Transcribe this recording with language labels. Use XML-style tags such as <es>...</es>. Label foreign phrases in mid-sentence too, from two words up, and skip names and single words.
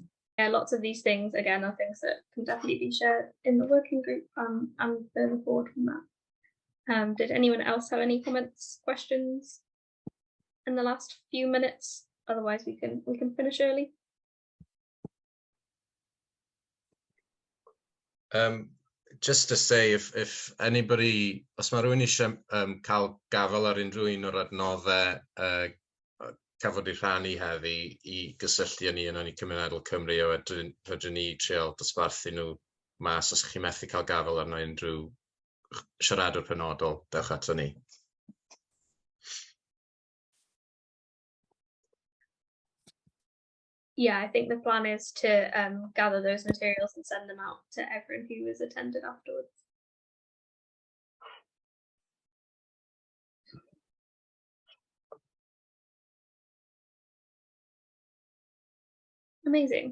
<en>Yeah, lots of these things, again, are things that can definitely be shared in the working group and further forward from that. Did anyone else have any comments, questions in the last few minutes? Otherwise, we can finish early. Just to say, if anybody,</en> <cy>os mae rhywun eisiau cael gafel ar unrhyw un o'r adnoddau Cafodd ei rhannu heddi I gysylltu â ni yn Ynni Cymunedol Cymru, a fedrwn ni trial dosbarthu nhw mas os chi'n methu cael gafel arno unrhyw siaradwr penodol, dewch ato ni.</cy> <en>Yeah, I think the plan is to gather those materials and send them out to everyone who has attended afterwards. Amazing.</en>